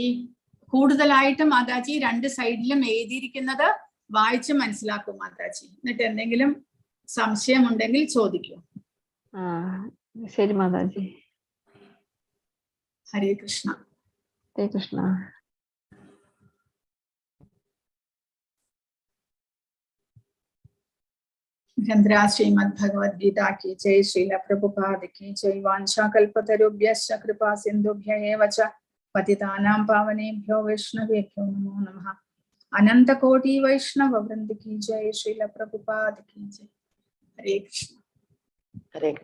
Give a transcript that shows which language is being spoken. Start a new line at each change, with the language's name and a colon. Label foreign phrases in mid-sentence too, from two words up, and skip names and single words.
Malayalam: കൂടുതലായിട്ട് മാതാജി 2 സൈഡിലും എഴുതിയിരിക്കുന്നത് വായിച്ച് മനസ്സിലാക്കും മാതാജി. എന്നിട്ട് എന്തെങ്കിലും സംശയം ഉണ്ടെങ്കിൽ ചോദിക്കൂ. ശരി മാതാജി. ഹരേ കൃഷ്ണ. ഹരേ കൃഷ്ണ.
Hindi: श्रीमद् भगवद गीता की जय। श्रील प्रभुपाद की जय।
Sanskrit: वांछा कल्पतरुभ्यश्च कृपा सिन्धुभ्य एव च पतितानां पावनेभ्यो वैष्णवेभ्यो नमो नमः।
Hindi: अनंत कोटि वैष्णव वृंद की जय। श्रील प्रभुपाद की जय। हरे कृष्ण। हरे कृष्ण।